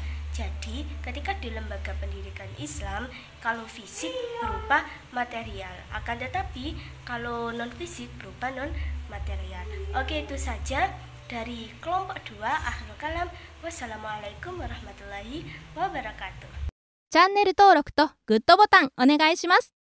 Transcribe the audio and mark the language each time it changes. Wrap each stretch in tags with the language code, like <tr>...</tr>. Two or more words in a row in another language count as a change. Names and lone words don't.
<id>Jadi, ketika di lembaga pendidikan Islam, kalau fisik berupa material, akan tetapi kalau non-fisik berupa non-material. Oke, itu saja dari kelompok 2 Ahlul Kalam.</id> <ar>والسلام عليكم ورحمة الله وبركاته.</ar> <ja>チャンネル登録とグッドボタンお願いします。</ja>